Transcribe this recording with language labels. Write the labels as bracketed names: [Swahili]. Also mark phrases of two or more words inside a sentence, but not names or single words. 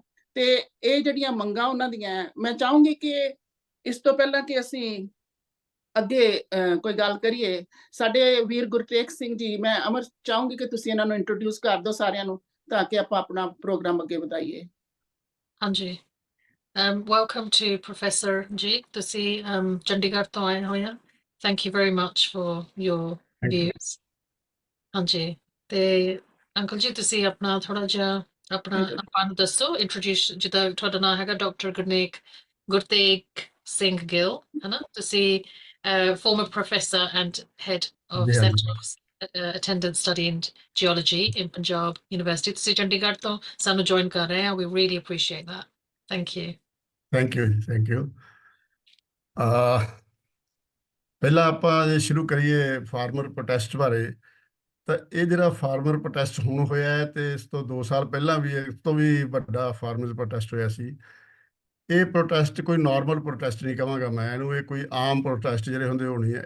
[Punjabi] ਤੇ ਇਹ ਜਿਹੜੀਆਂ ਮੰਗਾਂ ਉਹਨਾਂ ਦੀਆਂ, ਮੈਂ ਚਾਹੂੰਗੀ ਕਿ ਇਸ ਤੋਂ ਪਹਿਲਾਂ ਕਿ ਅਸੀਂ ਅੱਗੇ ਕੋਈ ਗੱਲ ਕਰੀਏ, ਸਾਡੇ ਵੀਰ ਗੁਰਟੇਕ ਸਿੰਘ ਜੀ, ਮੈਂ ਅਮਰ ਚਾਹੂੰਗੀ ਕਿ ਤੁਸੀਂ ਇਹਨਾਂ ਨੂੰ ਇੰਟਰੋਡਿਊਸ ਕਰ ਦਿਓ ਸਾਰਿਆਂ ਨੂੰ, ਤਾਂ ਕਿ ਆਪਾਂ ਆਪਣਾ ਪ੍ਰੋਗਰਾਮ ਅੱਗੇ ਵਧਾਈਏ। ਹਾਂਜੀ, [English] welcome to Professor Ji. [Punjabi] ਤੁਸੀਂ ਚੰਡੀਗੜ੍ਹ ਤੋਂ ਆਏ ਹੋਏ ਆ। [English] Thank you very much for your views. [Punjabi] ਹਾਂਜੀ, ਤੇ ਅੰਕਲ ਜੀ ਤੁਸੀਂ ਆਪਣਾ ਥੋੜਾ ਜਿਹਾ ਆਪਾਂ ਨੂੰ ਦੱਸੋ, ਇੰਟਰੋਡਿਊਸ। ਜਿੱਦਾਂ ਤੁਹਾਡਾ ਨਾਮ ਹੈਗਾ ਡਾਕਟਰ ਗੁਰਤੇਕ ਸਿੰਘ ਗਿੱਲ, ਹਨਾ? [English] ਤੁਸੀਂ former professor and head of Centre of Attendance Study and Geology in Punjab University. [Punjabi] ਤੁਸੀਂ ਚੰਡੀਗੜ੍ਹ ਤੋਂ ਸਾਨੂੰ ਜੁਆਇਨ ਕਰ ਰਹੇ ਆ। [English] We really appreciate that. Thank you. Thank you, thank you. [Punjabi] ਪਹਿਲਾਂ ਆਪਾਂ ਜੇ ਸ਼ੁਰੂ ਕਰੀਏ [English] farmer protest [Punjabi] ਬਾਰੇ, ਤਾਂ ਇਹ ਜਿਹੜਾ [English] farmer protest [Punjabi] ਹੁਣ ਹੋਇਆ ਹੈ, ਤੇ ਇਸ ਤੋਂ 2 ਸਾਲ ਪਹਿਲਾਂ ਵੀ ਇਸ ਤੋਂ ਵੀ ਵੱਡਾ [English] farmer protest [Punjabi] ਹੋਇਆ ਸੀ। ਇਹ ਪ੍ਰੋਟੈਸਟ ਕੋਈ [English] normal protest [Punjabi] ਨਹੀਂ ਕਹਾਂਗਾ ਮੈਂ ਇਹਨੂੰ, ਇਹ ਕੋਈ ਆਮ ਪ੍ਰੋਟੈਸਟ ਜਿਹੜੇ ਹੁੰਦੇ ਹੋਣੀ ਹੈ।